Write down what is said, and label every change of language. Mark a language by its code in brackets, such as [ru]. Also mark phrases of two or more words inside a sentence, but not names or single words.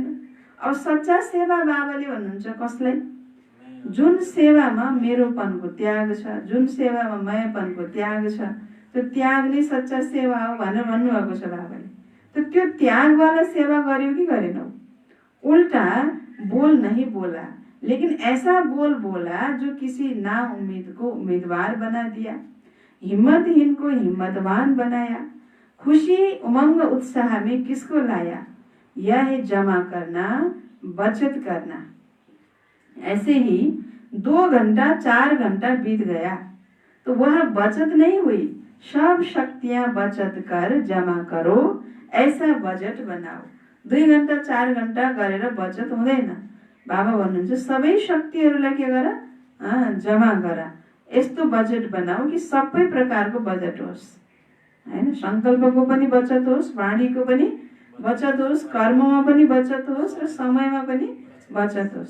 [ne] अब सच्चा सेवा बाबाले भन्नुहुन्छ कसलाई? जुन सेवामा मेरोपनको त्याग छ, जुन सेवामा मायापनको त्याग छ, त्यो त्याग नै सच्चा सेवा हो भनेर भन्नुभएको छ बाबाले। तो त्यो त्यागवाला सेवा गर्यो कि गरेनौ? [hi] उल्टा बोल नहीं बोला, लेकिन ऐसा बोल बोला जो किसी ना उम्मीद को उम्मीदवार बना दिया, हिम्मतहीन को हिम्मतवान बनाया, खुशी उमंग उत्साह में किसको लाया? यह है जमा करना, बचत करना। ऐसे ही 2 घंटा 4 घंटा बीत गया तो वह बचत नहीं हुई। सब शक्तियां बचत कर जमा करो, ऐसा बजेट बनाओ। [ne] 2 घंटा 4 घंटा गरेर बचत हुँदैन। बाबा भन्नुहुन्छ सबै शक्तिहरूलाई के गर, जमा गर, यस्तो बजेट बनाऊ कि सबै प्रकारको बजेट होस्, हैन? संकल्पको पनि बचत होस्, वाणीको पनि बचत होस्, कर्ममा पनि बचत होस् र समयमा पनि बचत होस्।